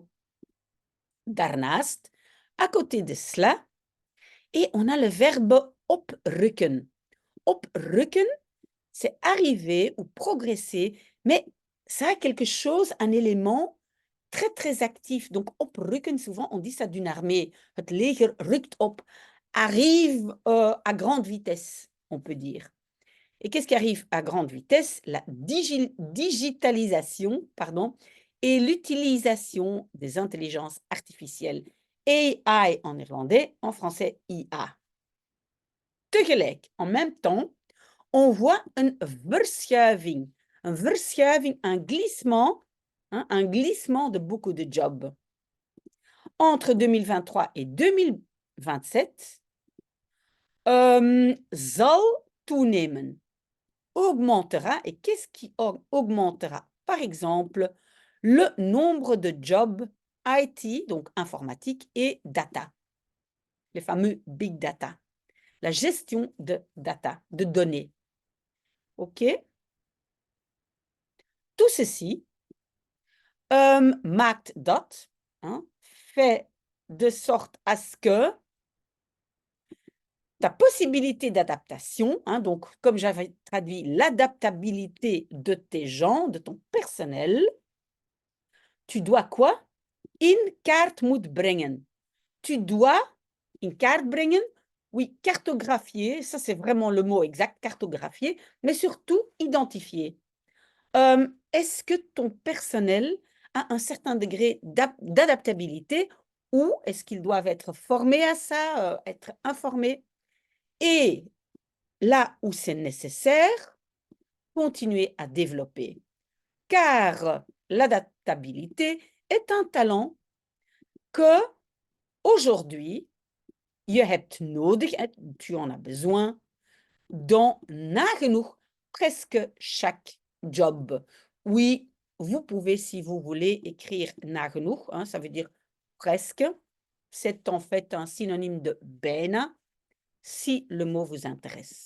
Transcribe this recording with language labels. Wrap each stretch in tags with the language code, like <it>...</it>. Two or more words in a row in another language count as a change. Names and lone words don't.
<fr>Daarnaast, à côté de cela, et on a le verbe oprukken. Oprukken, c'est arriver ou progresser, mais ça a quelque chose, un élément très, très actif. Donc, oprukken, souvent, on dit ça d'une armée.</fr> <nl>Het leger rukt op,</nl> <fr>arrive à grande vitesse, on peut dire. Et qu'est-ce qui arrive à grande vitesse? La digitalisation, et l'utilisation des intelligences artificielles. AI en néerlandais, en français IA. Tegelijk, en même temps, on voit</fr> <nl>een verschuiving. Een verschuiving,</nl> <fr>un glissement de beaucoup de jobs. Entre 2023 et 2027</fr> <nl>zal toenemen.</nl> <fr>Augmentera. Et qu'est-ce qui augmentera? Par exemple, le nombre de jobs IT, donc informatique, et data. Les fameux</fr> <en>big data.</en> <fr>La gestion de data, de données. OK? Tout ceci</fr> <nl>maakt dat,</nl> <fr>fait de sorte à ce que ta possibilité d'adaptation, donc comme j'avais traduit l'adaptabilité de tes gens, de ton personnel, tu dois quoi?</fr> <nl>In kaart moet brengen.</nl> <fr>Tu dois</fr> <nl>in kaart brengen,</nl> <fr>oui, cartographier, ça c'est vraiment le mot exact, cartographier, mais surtout identifier. Est-ce que ton personnel a un certain degré d'adaptabilité ou est-ce qu'ils doivent être formés à ça, être informés? Et là où c'est nécessaire, continuer à développer. Car l'adaptabilité est un talent que aujourd'hui,</fr> <nl>je hebt nodig,</nl> <fr>tu en as besoin, dans nagenoeg presque chaque job. Oui, vous pouvez, si vous voulez, écrire nagenoeg, ça veut dire presque. C'est en fait un synonyme de bijna, si le mot vous intéresse.</fr>